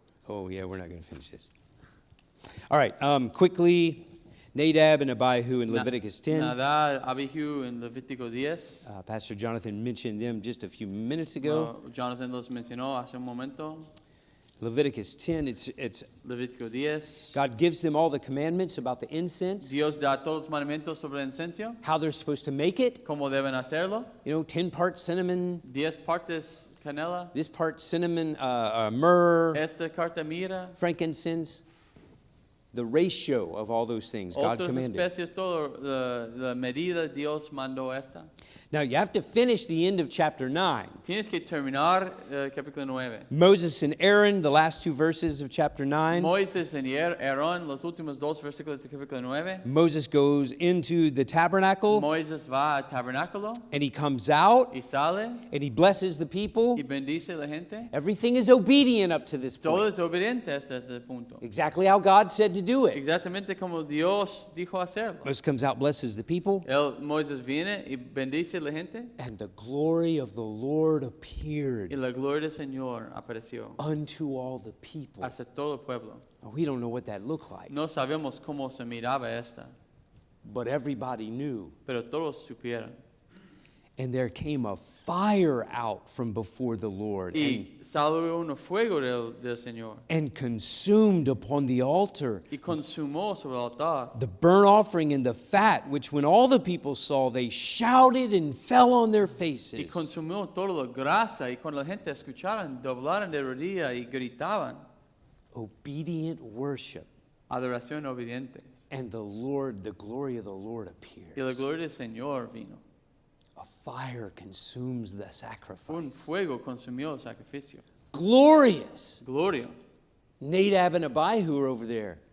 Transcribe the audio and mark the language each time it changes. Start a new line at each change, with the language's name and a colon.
English: Oh yeah, we're not going to finish this. All right, quickly, Nadab and Abihu in Leviticus 10.
Spanish: Nadab, Abihu en Levítico 10.
English: Pastor Jonathan mentioned them just a few minutes ago.
Spanish: Jonathan los mencionó hace un momento.
English: Leviticus 10, it's
Spanish: Levítico 10.
English: God gives them all the commandments about the incense,
Spanish: Dios da todos los mandamientos sobre el incenso,
English: how they're supposed to make it.
Spanish: cómo deben hacerlo.
English: 10 parts cinnamon,
Spanish: 10 partes canela.
English: this part cinnamon, myrrh,
Spanish: Esta carta mira.
English: frankincense, the ratio of all those things God
Spanish: Otras
English: commanded.
Spanish: especies, todo la medida Dios mandó esta.
English: Now you have to finish the end of chapter 9.
Spanish: Tienes que terminar capítulo 9.
English: Moses and Aaron, the last 2 verses of chapter 9.
Spanish: Moisés y Aarón, los últimos 2 versículos de capítulo 9.
English: Moses goes into the tabernacle
Spanish: Moisés va al tabernáculo
English: and he comes out
Spanish: y sale
English: and he blesses the people.
Spanish: y bendice a la gente.
English: Everything is obedient up to this
Spanish: Todo
English: point.
Spanish: es obediente hasta ese punto.
English: Exactly how God said to do it.
Spanish: Exactamente como Dios dijo hacerlo.
English: Moses comes out, blesses the people,
Spanish: Moisés viene y bendice a la gente
English: and the glory of the Lord
Spanish: y
English: appeared
Spanish: la gloria del Señor apareció
English: unto all the people.
Spanish: hacia todo el pueblo.
English: Now, we don't know what that looked like,
Spanish: No sabemos cómo se miraba esta,
English: but everybody knew.
Spanish: pero todos supieron.
English: And there came a fire out from before the Lord
Spanish: Y salió un fuego del Señor.
English: and consumed upon the altar
Spanish: Y consumó sobre el altar
English: the burnt offering and the fat, which when all the people saw, they shouted and fell on their
Spanish: y
English: faces.
Spanish: consumió toda la grasa. Y cuando la gente escucharan, doblaran de rodillas y gritaban.
English: Obedient worship.
Spanish: Adoración obedientes.
English: And the glory of the Lord
Spanish: Y la
English: appears.
Spanish: gloria del Señor vino.
English: A fire consumes the
Spanish: Un
English: sacrifice.
Spanish: fuego consumió el sacrificio.
English: Glorious.
Spanish: Gloria.
English: Nadab and Abihu are over there